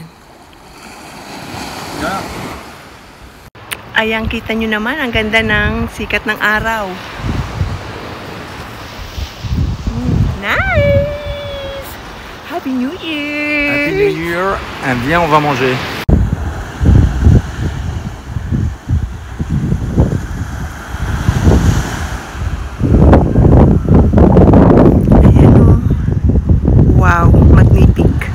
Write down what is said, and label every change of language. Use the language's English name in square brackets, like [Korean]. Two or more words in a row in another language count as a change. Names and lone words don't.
[English] Yeah. [Filipino] Ayan, kita nyo naman, ang ganda ng sikat ng araw. [English] Nice! Happy New Year! Happy New Year! And [French] viens, on va manger. [English] Wow, magnific.